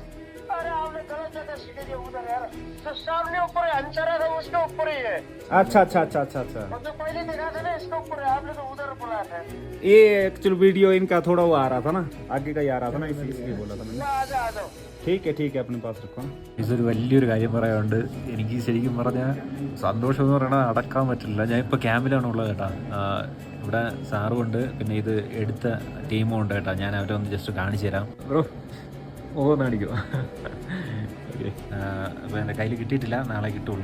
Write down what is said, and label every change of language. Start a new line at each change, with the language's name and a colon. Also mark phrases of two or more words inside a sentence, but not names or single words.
Hindi: अरे आपने गलत जगह सीधे दिया उधर यार जो सामने ऊपर है अंचरा था उसके ऊपर ही है अच्छा अच्छा अच्छा अच्छा अच्छा और जो पहले देखा था ना इसके ऊपर है आपने तो उधर बोला था ये एक्चुअल वीडियो इनका थोड़ा वो आ रहा था ना आगे का ही आ रहा था ना इसलिए बोला था मैंने आ जाओ ठीक है अपने पास रखो
Malayalam: ഇതൊരു വലിയൊരു കാര്യം പറയാനുണ്ട്. എനിക്ക് ശരിക്കും പറഞ്ഞാൽ സന്തോഷം എന്ന് പറയണത് അടക്കാൻ പറ്റില്ല. ഞാൻ ഇപ്പോൾ ക്യാമ്പിലാണ് ഉള്ളത് കേട്ടോ. ഇവിടെ സാറും ഉണ്ട്, പിന്നെ ഇത് എടുത്ത ടീമും ഉണ്ട് കേട്ടോ. ഞാൻ അവരെ ഒന്ന് ജസ്റ്റ് കാണിച്ചു തരാം. ബ്രോ ഓന്ന് കാണിക്കുമോ? ഓക്കെ, അപ്പോൾ എൻ്റെ കയ്യിൽ കിട്ടിയിട്ടില്ല, നാളെ കിട്ടുള്ളൂ.